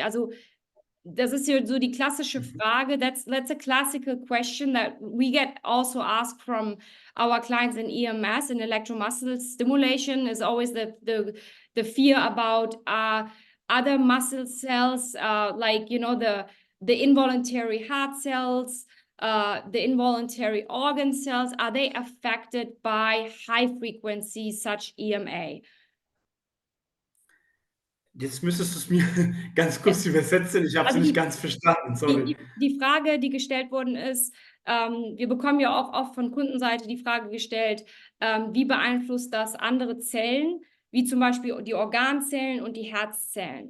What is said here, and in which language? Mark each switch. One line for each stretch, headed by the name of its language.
German: Also das ist ja so die klassische Frage.
English: That's a classical question that we get also asked from our clients in EMS, in electromuscle stimulation, is always the fear about other muscle cells, like, you know, the involuntary heart cells, the involuntary organ cells, are they affected by high frequency such EMA?
German: Jetzt müsstest du es mir ganz kurz übersetzen. Ich habe es Also nicht ganz verstanden, sorry. Die Frage, die gestellt worden ist, wir bekommen ja auch oft von Kundenseite die Frage gestellt, wie beeinflusst das andere Zellen, wie zum Beispiel die Organzellen und die Herzzellen?